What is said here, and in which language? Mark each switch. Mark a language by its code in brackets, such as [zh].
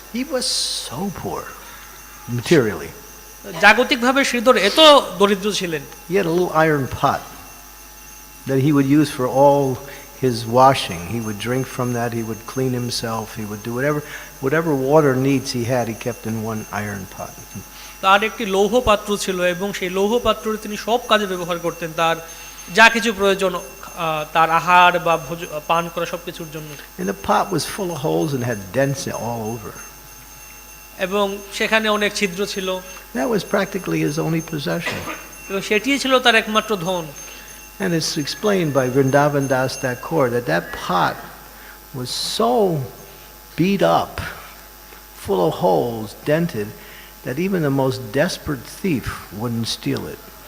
[en] He was so poor materially. [bn] জাগতিকভাবে Sridhar এত দরিদ্র ছিলেন। [en] He had a little iron pot that he would use for all his washing. He would drink from that, he would clean himself, he would do whatever water needs he had, he kept in one iron pot. [bn] তার একটি লৌহ পাত্র ছিল এবং সেই লৌহ পাত্র তিনি সব কাজে ব্যবহার করতেন, তার যা কিছু প্রয়োজন, তার আহার বা পান করা সবকিছুর জন্য। [en] And the pot was full of holes and had dents all over. [bn] এবং সেখানে অনেক ছিদ্র ছিল। [en] That was practically his only possession. [bn] এবং সেটিই ছিল তার একমাত্র ধন। [en] And it's explained by Vrindavan Das Thakur that pot was so beat up, full of holes, dented, that even the most desperate thief wouldn't steal it.